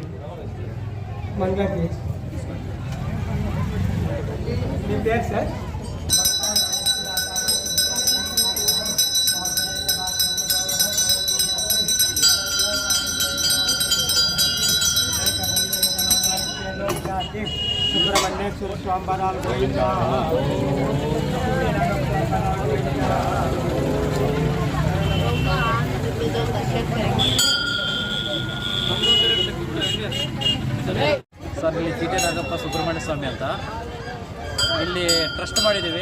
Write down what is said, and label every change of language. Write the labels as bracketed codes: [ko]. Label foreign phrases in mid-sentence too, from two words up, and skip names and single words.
[te] మంగళ చేయిస్తాం. మీ పేరు సార్? సుబ్రహ్మణ్యేశ్వర స్వామివారాలు గోవిందా. [kn] ಸರ್, ಇಲ್ಲಿ ತೀಟನಾಗಪ್ಪ ಸುಬ್ರಹ್ಮಣ್ಯ ಸ್ವಾಮಿ ಅಂತ ಇಲ್ಲಿ ಟ್ರಸ್ಟ್ ಮಾಡಿದ್ದೀವಿ.